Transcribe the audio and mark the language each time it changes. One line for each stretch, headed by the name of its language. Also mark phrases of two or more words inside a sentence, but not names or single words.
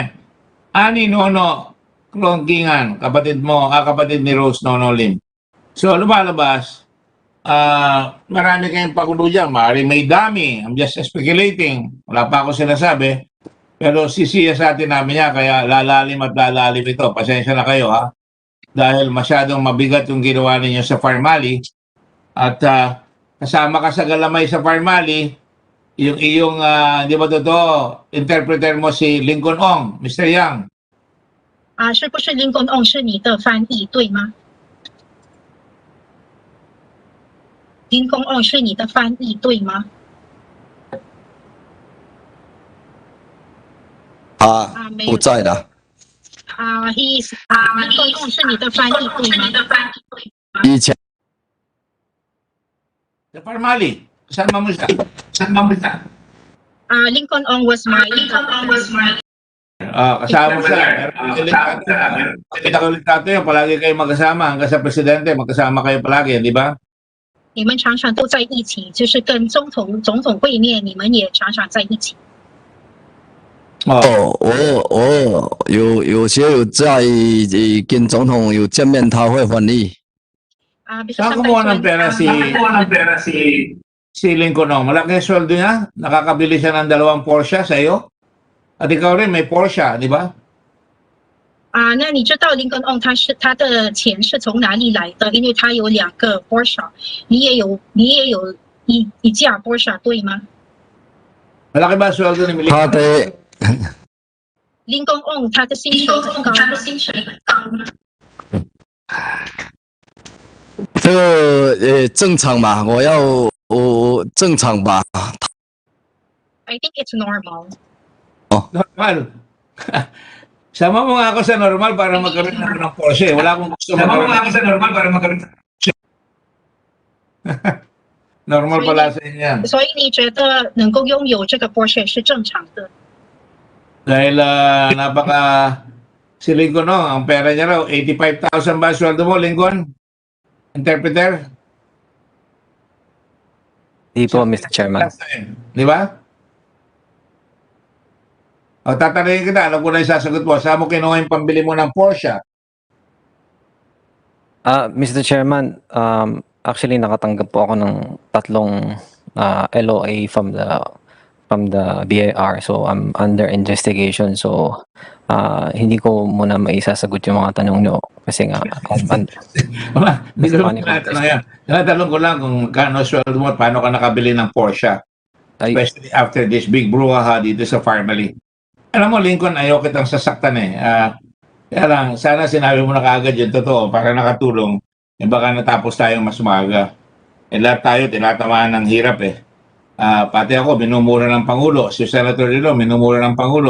Filipino: Ani Nono Klongkingan, kapatid mo, kapatid ni Rose Nono Lin. So, lumalabas, marami kayong pagulo dyan. Maaaring may dami.
English: I'm just speculating.
Filipino: Wala pa ako sinasabi. Pero sisiyasatin namin niya. Kaya lalalim at lalalim ito. Pasensya na kayo, ha? Dahil masyadong mabigat yung ginawa ninyo sa Farmali. At kasama ka sa galamay sa Farmali, yung iyong, di ba totoo, interpreter mo si Lincoln Ong, Mr. Yang.
Chinese: 是不是 Lincoln Ong 是你的翻译对吗？ Lincoln Ong 是你的翻译对吗？不在了。 Lincoln Ong 是你的翻译对吗？以前
Filipino: Sa Farmali, kasama mo siya.
English: Lincoln Ong was my
Filipino: Kasama siya. Kita ko ulit natin yun. Palagi kayo magkasama. Hanggang sa presidente, magkasama kayo palagi, di ba?
Chinese: 你们常常都在一起，就是跟总统会面，你们也常常在一起。我有些有在跟总统有见面，他会翻译。
Filipino: Saan kumuha ng pera si Lincoln Ong? Malaki ang sweldo niya. Nakakabili siya ng 2 Porsche sa iyo. At ikaw rin may Porsche, di ba?
Chinese: 那你知道 Lincoln Ong 他的钱是从哪里来的？因为他有2个 Porsche， 你也有一架 Porsche 对吗？
Filipino: Malaki ba ang sweldo ni
Chinese: Lincoln Ong 他的薪水很高。这个正常吧，我正常吧。
English: I think it's normal. Normal.
Filipino: Sama mo nga ako sa normal para magkaroon ng Porsche. Wala akong gusto magkaroon. Sama mo nga ako sa normal para magkaroon ng Porsche. Normal pala sa inyo yan.
Chinese: 所以你觉得能够拥有这个 Porsche 是正常的？
Filipino: Dahil si Lincoln, no, ang pera niya raw, 85,000 ba sweldo mo, Lincoln? Interpreter? Di po, Mr. Chairman. Di ba? O, tatanungin kita, alam ko na yung sasagot mo. Saan mo kinuha yung pambili mo ng Porsche? Mr. Chairman, actually nakatanggap po ako ng 3 LOA
English: from the BIR. So I'm under investigation.
Filipino: So hindi ko muna maisasagot yung mga tanong nyo kasi nga Tinatanong ko lang kung kano sweldo mo at paano ka nakabili ng Porsche.
English: Especially after this big brouhaha
Filipino: dito sa
English: family.
Filipino: Alam mo, Lincoln, ayaw kitang sasaktan eh. Kaya lang, sana sinabi mo na kaagad yung totoo para nakatulong. Baka natapos tayong mas maaga. Lahat tayo tinatamaan ng hirap eh. Pati ako, minumura ng Pangulo. Si Senator Dilo, minumura ng Pangulo.